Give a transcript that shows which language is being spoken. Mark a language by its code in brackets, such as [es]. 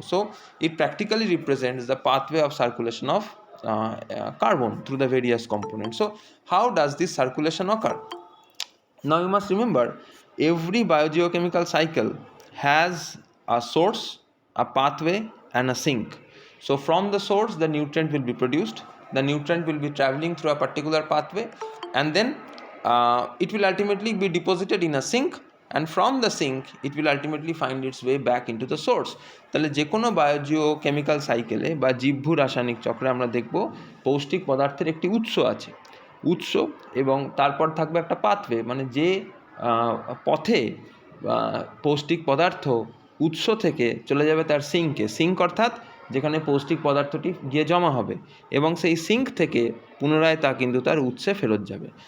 [en] So it practically represents the pathway of circulation of carbon through the various components. So how does this circulation occur? Now you must remember, every biogeochemical cycle has a source, a pathway and a sink. So from the source the nutrient will be produced, the nutrient will be traveling through a particular pathway, and then it will ultimately be deposited in a sink, and from the sink it will ultimately find its way back into the source. [bn] তাহলে যে কোনো বায়োজিও chemical সাইকেলে বা জীবভূ রাসায়নিক চক্রে আমরা দেখব পৌষ্টিক পদার্থের একটি উৎস আছে, উৎস এবং তারপর থাকবে একটা পাথওয়ে, মানে যে পথে পৌষ্টিক পদার্থ উৎস থেকে চলে যাবে তার সিঙ্কে, সিঙ্ক অর্থাৎ যেখানে পৌষ্টিক পদার্থটি গিয়ে জমা হবে, এবং সেই সিঙ্ক থেকে পুনরায় তা কিন্তু তার উৎসে ফেরত যাবে।